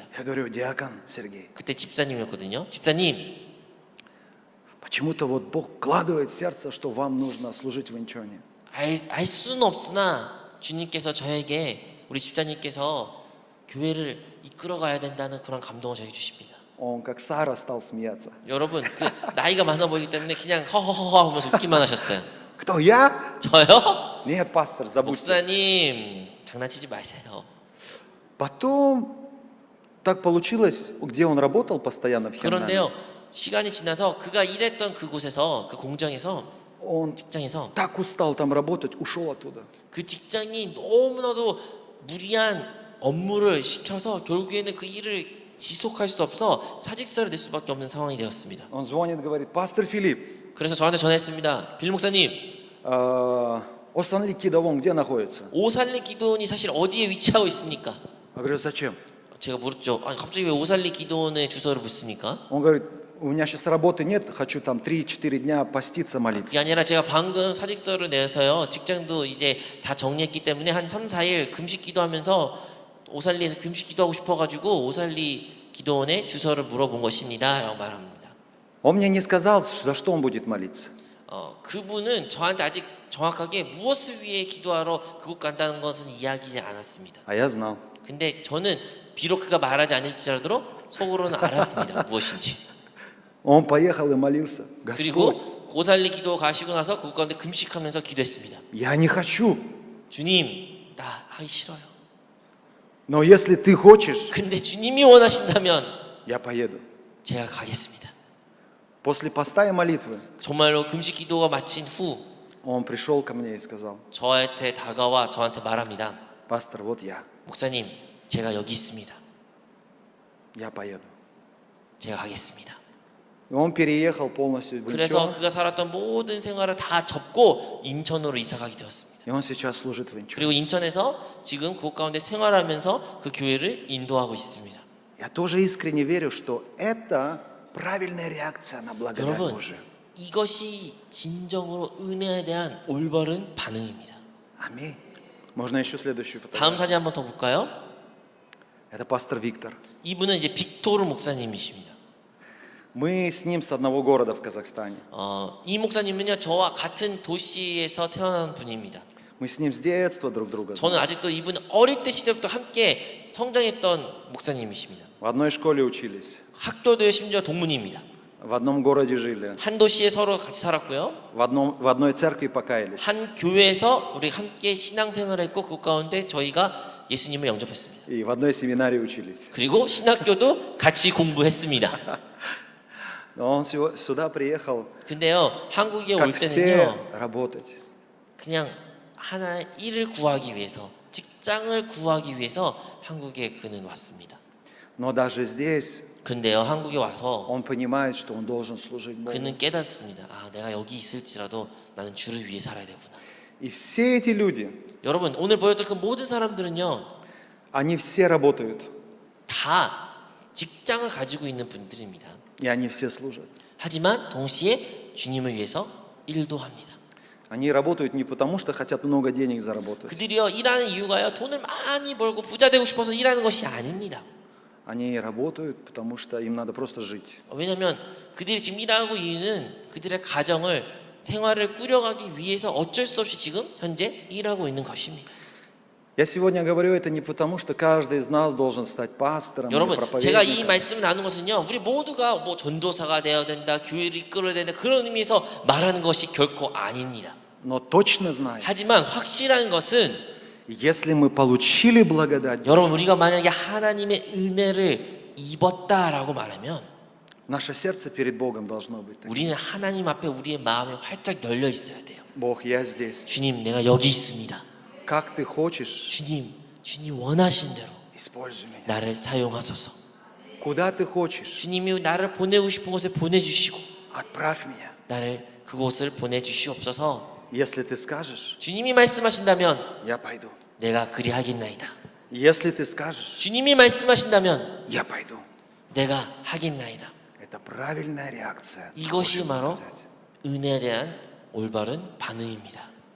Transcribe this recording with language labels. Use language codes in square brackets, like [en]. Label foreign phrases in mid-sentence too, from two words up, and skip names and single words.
[ru] Я говорю, диакон Сергей, [ko] 그때 집사님이었거든요. 집사님, [ru] почему-то вот Бог вкладывает в сердце, что вам нужно служить в Инчоне. [ko] 알 수는 없으나 주님께서 저에게 우리 집사님께서 교회를 이끌어가야 된다는 그런 감동을 저에게 주십니다. [ru] Он как Сара стал смеяться. [ko] 여러분 그 나이가 많아 보이기 때문에 그냥 허허허허 하면서 웃기만 하셨어요. [ru] Кто, я? [ko] 저요? [ru] Нет, пастор, забудьте. [ko] 목사님 장난치지 마세요. [ru] Потом так получилось, где он работал постоянно в Хернаме. [ko] 그런데요 시간이 지나서 그가 일했던 그곳에서 그 공장에서 [ru] Он [ko] 직장에서 [ru] так устал там работать, ушел оттуда. [ko] 그 직장이 너무나도 무리한 업무를 시켜서 결국에는 그 일을 지속할 수 없어 사직서를 낼 수밖에 없는 상황이 되었습니다. [ru] Он звонит, говорит, пастор Филипп, [ko] 그래서 저한테 전화했습니다. 빌 목사님, [ru] Останли Кидовом где находится? [ko] 오살리 기도원이 사실 어디에 위치하고 있습니까? [ru] Я говорю, зачем? [ko] 제가 물었죠. 아니 갑자기 왜 오살리 기도원의 주소를 묻습니까? [ru] Он говорит, у меня сейчас работы нет, хочу там 3-4 дня поститься, молиться. [ko] 그게 아니라 제가 방금 사직서를 내서요. 직장도 이제 다 정리했기 때문에 한 3, 4일 금식 기도하면서 오살리에서 금식 기도하고 싶어가지고 오살리 기도원의 주소를 물어본 것입니다. 라고 말합니다. [ru] Он мне не сказал, за что он будет молиться. [ko] 그분은 저한테 아직 정확하게 무엇을 위해 기도하러 그곳 간다는 것은 이야기하지 않았습니다. [ru] А я знал. [ko] 근데 저는 비록 그가 말하지 않을지라도 속으로는 알았습니다. 무엇인지. [ru] Он поехал и молился. Господь, [ko] 그리고 고살리 기도 가시고 나서 그곳 가운데 금식하면서 기도했습니다. [ru] я не хочу. [ko] 주님, 나 하기 싫어요. [ru] Но если ты хочешь, [ko] 근데 주님이 원하신다면 [ru] я поеду. [ko] 제가 가겠습니다. [ru] После поста и молитвы [ko] 정말로 금식 기도가 마친 후 [ru] он пришел ко мне и сказал, [ko] 저한테 다가와 저한테 말합니다. [ru] пастор, вот я [ko] 목사님, 제가 여기 있습니다. [ru] поеду. [ko] 제가 가겠습니다. [ru] И он переехал полностью в [ko] 그래서 [ru] Инчон, [ko] 그가 살았던 모든 생활을 다 접고 인천으로 이사가게 되었습니다. [ru] и он сейчас служит в Инчоне. [ko] 그리고 인천에서 지금 그곳 가운데 생활하면서 그 교회를 인도하고 있습니다. [ru] Я тоже искренне верю, что это правильная реакция на благодать [ko] 여러분, [ru] Божию. [ko] 이것이 진정으로 은혜에 대한 올바른 반응입니다. [ru] Аминь. Можно еще следующую [ko] 다음 [ru] фотографию? [ko] 사진 한번 더 볼까요? [ru] Это пастор Виктор. [ko] 이분은 이제 빅토르 목사님이십니다. [ru] Мы с ним с одного города в Казахстане. [ko] 이 목사님은요 저와 같은 도시에서 태어난 분입니다. [ru] Мы с ним с детства друг друга знаем. [ko] 저는 아직도 이분 어릴 때 시대부터 함께 성장했던 목사님이십니다. [ru] В одной школе учились, [ko] 학교도 심지어 동문입니다. [ru] в одном городе жили, [ko] 한 до시에 서로 같이 살았고요. [ru] в одной церкви покаялись. [ko] 한 교회에서 우리 함께 신앙생활을 했고 그 가운데 저희가 예수님을 영접했습니다. [ru] И в одной семинарии учились. [ko] 그리고 신학교도 같이 공부했습니다. [ru] Но он сюда приехал, [ko] 근데요 한국에 올 [ru] как все, [ko] 때는요 [ru] работать. [ko] 그냥 하나 일을 구하기 위해서 직장을 구하기 위해서 한국에 그는 왔습니다. [ru] Но даже здесь [ko] 근데요 한국에 와서 [ru] он понимает, что он должен служить Богу. [ko] 그는 깨닫습니다. 아 내가 여기 있을지라도 나는 주를 위해 살아야 되구나. [ru] И все эти люди, [ko] 여러분 오늘 보였던 그 모든 사람들은요 [ru] они все работают, [ko] 다 직장을 가지고 있는 분들입니다. [ru] и они все служат. [ko] 하지만 동시에 주님을 위해서 일도 합니다. [ru] Они работают не потому, что хотят много денег заработать. [ko] 그들이요 일하는 이유가요 돈을 많이 벌고 부자 되고 싶어서 일하는 것이 아닙니다. [ru] Они работают, потому что им надо просто жить. [ko] 왜냐하면 그들이 지금 일하고 있는 그들의 가정을 생활을 꾸려가기 위해서 어쩔 수 없이 지금 현재 일하고 있는 것입니다. [ru] Я сегодня говорю это не потому, что каждый из нас должен стать пастором или [ko] 여러분 제가 이 [ru] проповедником. [ko] 말씀을 나눈 것은요 우리 모두가 뭐 전도사가 되어야 된다 교회를 이끌어야 된다 그런 의미에서 말하는 것이 결코 아닙니다. [ru] Но точно знаем, [ko] 하지만 확실한 것은 [ru] если мы получили благодать, [ko] 여러분 우리가 만약에 하나님의 은혜를 입었다라고 말하면 [ru] наше сердце перед Богом должно быть таким. [ko] 우리는 하나님 앞에 우리의 마음이 활짝 열려 있어야 돼요. [ru] Бог, я здесь. [ko] 주님 내가 여기 있습니다. [ru] Как ты хочешь, [ko] 주님 원하신 대로 [ru] используй меня. [ko] 나를 사용하소서. [ru] Куда ты хочешь, [ko] 주님이 나를 보내고 싶은 곳에 보내주시고 [ru] отправь меня. [ko] 나를 그곳을 보내주시옵소서. [ru] Если ты скажешь, [ko] 주님이 말씀하신다면 [ru] я пойду. [ko] 내가 그리하겠나이다. [ru] Если ты скажешь, [ko] 주님이 말씀하신다면 [ru] я пойду. [ko] 내가 하겠나이다. [ru] Это правильная реакция. на [ko] 이것이 [ru] Божью [ko] 바로 [ru] благодать. [ko] 은혜에 대한 올바른 반응입니다.